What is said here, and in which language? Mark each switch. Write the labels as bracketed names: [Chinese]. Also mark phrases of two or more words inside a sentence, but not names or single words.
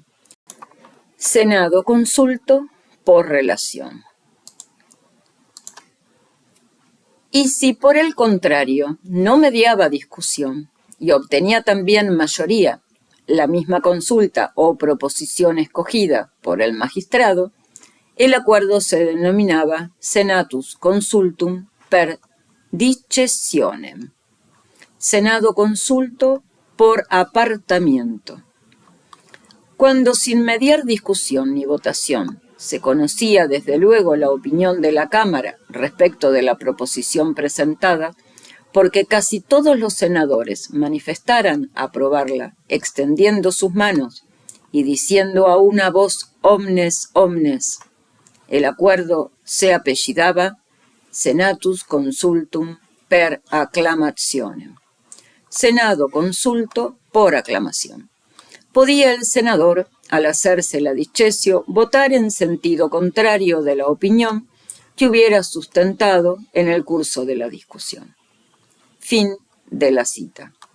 [Spanish] Senado consulto por relación. Y si por el contrario no mediaba discusión y obtenía también mayoría la misma consulta o proposición escogida por el magistrado, el acuerdo se denominaba [Latin] Senatus Consultum per discessionem. [Spanish] Senado consulto por apartamiento. Cuando sin mediar discusión ni votación se conocía desde luego la opinión de la Cámara respecto de la proposición presentada, porque casi todos los senadores manifestaran aprobarla extendiendo sus manos y diciendo a una voz [Latin] omnes omnes, [Spanish] el acuerdo se apellidaba [Latin] Senatus Consultum per acclamationem. [Spanish] Senado consulto por aclamación. Podía el senador, al hacerse la discesio, votar en sentido contrario de la opinión que hubiera sustentado en el curso de la discusión. Fin de la cita.